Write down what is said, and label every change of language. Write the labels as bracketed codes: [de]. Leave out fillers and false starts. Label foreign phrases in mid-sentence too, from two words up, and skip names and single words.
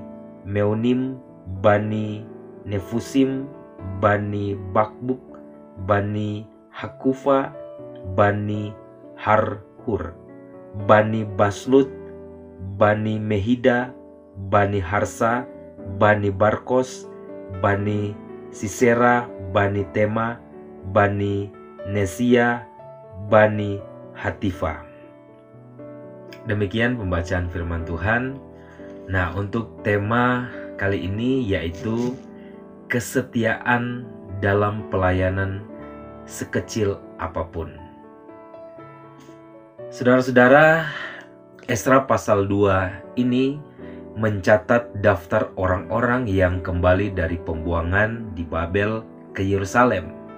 [id] Meunim, Bani Nefusim, Bani Bakbuk, Bani Hakufa, Bani Harhur, Bani Baslut, Bani Mehida, Bani Harsa, Bani Barkos, Bani Sisera, Bani Tema, Bani Nesia, Bani Hatifa. Demikian pembacaan firman Tuhan. Nah, untuk tema kali ini yaitu kesetiaan dalam pelayanan sekecil apapun. Saudara-saudara, Esra pasal 2 ini mencatat daftar orang-orang yang kembali dari pembuangan di Babel ke Yerusalem.